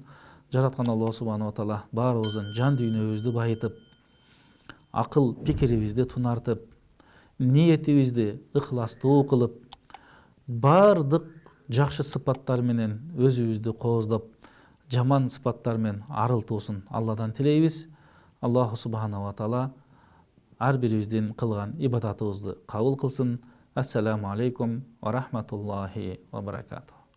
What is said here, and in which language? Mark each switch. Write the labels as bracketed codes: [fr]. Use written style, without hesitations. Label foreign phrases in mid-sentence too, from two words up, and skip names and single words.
[ky] Жараткан Алла [ar] سبحانه وتعالى [ky] баарыбыздын жан дүйнөбүздү байытып, акыл пикирибизди тунартып, ниетибизди ыхластуу кылып, бардык жакшы сыпаттар менен өзүбүздү кооздоп, жаман сыпаттар менен арылтуусун Алладан тилейбиз. [ar] الله سبحانه وتعالى [ky] ар бирибиздин кылган ибадатыбызды кабыл кылсын. [ar] السلام عليكم ورحمة الله وبركاته.